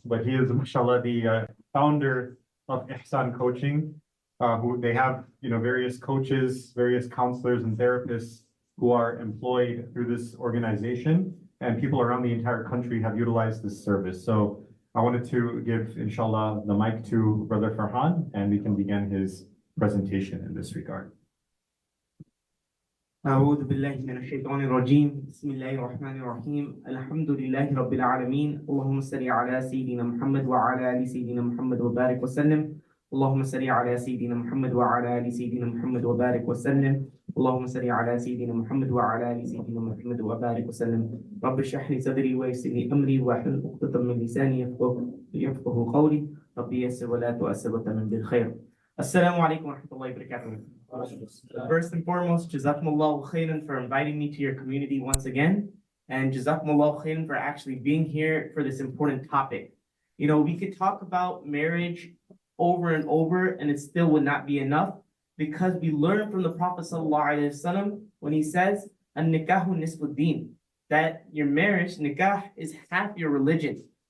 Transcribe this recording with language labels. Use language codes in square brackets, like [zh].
[en] But he is, mashallah, the founder of Ihsan Coaching, who they have, various coaches, various counselors and therapists who are employed through this organization, and people around the entire country have utilized this service. So I wanted to give, inshallah, the mic to Brother Farhan, and we can begin his presentation in this regard. [ar] أعوذ بالله من الشيطان الرجيم بسم الله الرحمن الرحيم الحمد لله رب العالمين اللهم صل على سيدنا محمد وعلى آل سيدنا محمد وبارك وسلم اللهم صل على سيدنا محمد وعلى آل سيدنا محمد وبارك وسلم اللهم صل على سيدنا محمد وعلى آل سيدنا محمد وبارك وسلم رب اشرح لي صدري ويسر لي أمري واحلل عقدة من لساني يفقهوا قولي رب يسر ولا تؤسر وتمم بالخير. Assalamu alaikum wa rahmatullahi wa barakatuh. [en] First and foremost, Jazakumullahu khairan for inviting me to your community once again. And Jazakumullahu khairan for actually being here for this important topic. We could talk about marriage over and over, and it still would not be enough, because we learn from the Prophet ﷺ when he says, [ar] An-nikahu nisfuddin, [en] that your marriage, nikah, is half your religion.